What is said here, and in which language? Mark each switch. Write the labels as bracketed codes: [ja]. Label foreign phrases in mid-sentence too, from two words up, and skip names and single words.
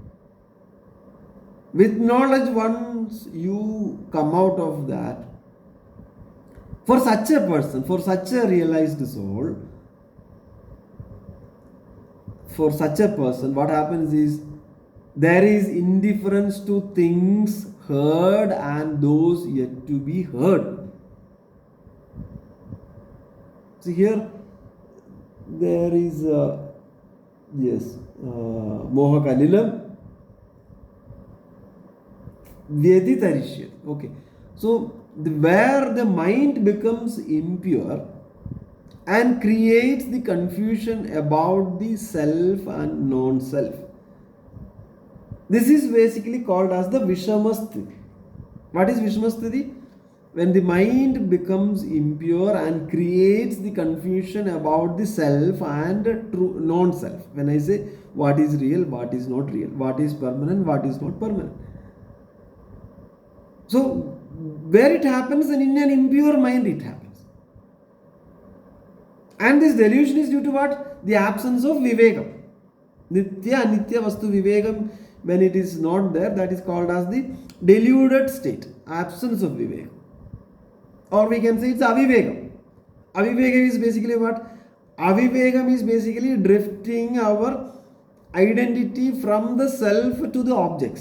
[en] with knowledge, once you come out of that, for such a person, for such a realized soul, for such a person, what happens is there is indifference to things heard and those yet to be heard. See here, there is [sa] moha kalilam vyeditarishyat. [en] Okay, so where the mind becomes impure and creates the confusion about the self and non-self. This is basically called as the Vishamasthiti. What is Vishamasthiti? When the mind becomes impure and creates the confusion about the self and true non-self. When I say what is real, what is not real, what is permanent, what is not permanent. So where it happens, and in an impure mind it happens. And this delusion is due to what? The absence of vivekam. [sa] Nitya, anitya vastu vivekam, [en] when it is not there, that is called as the deluded state, absence of vivekam. Or we can say it's avivekam. Avivekam is basically what? Avivekam is basically drifting our identity from the self to the objects.